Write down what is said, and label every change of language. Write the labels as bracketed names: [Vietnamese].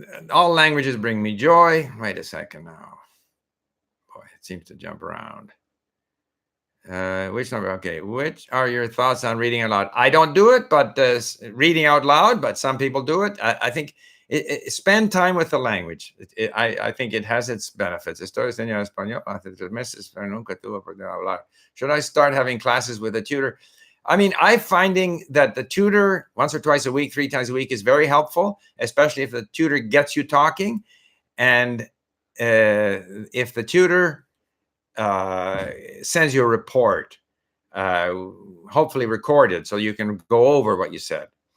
[English] All languages bring me joy. Wait a second now. Boy, it seems to jump around. Which number? Okay. Which are your thoughts on reading out loud? I don't do it, but reading out loud, but some people do it. I think spend time with the language. I think it has its benefits. [Spanish] Estoy enseñando español hace 3 meses, pero nunca tuve oportunidad de hablar. [English] Should I start having classes with a tutor? I mean, I'm finding that the tutor once or twice a week, 3 times a week is very helpful, especially if the tutor gets you talking. And if the tutor sends you a report, hopefully recorded, so you can go over what you said.